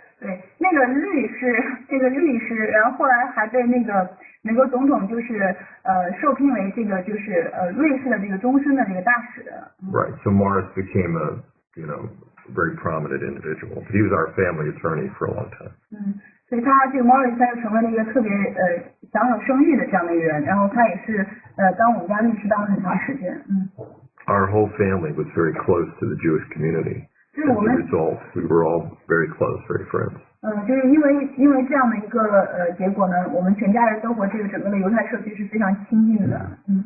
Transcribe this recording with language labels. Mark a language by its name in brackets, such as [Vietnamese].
[Chinese] 对，那个律师，然后后来还被那个美国总统就是受聘为这个就是瑞士的这个终身的这个大使。 [English] Right. So Morris became a very prominent individual. He was our family attorney for a long time. [Chinese] 所以他这个 Morris 他就成为了一个特别享有声誉的这样的一个人，然后他也是当我们家律师当了很长时间。 [English] Our whole family was very close to the Jewish community. As a result, we were all very close, very friends. [Chinese] 就是因为这样的一个结果呢，我们全家人都和这个整个的犹太社区是非常亲近的。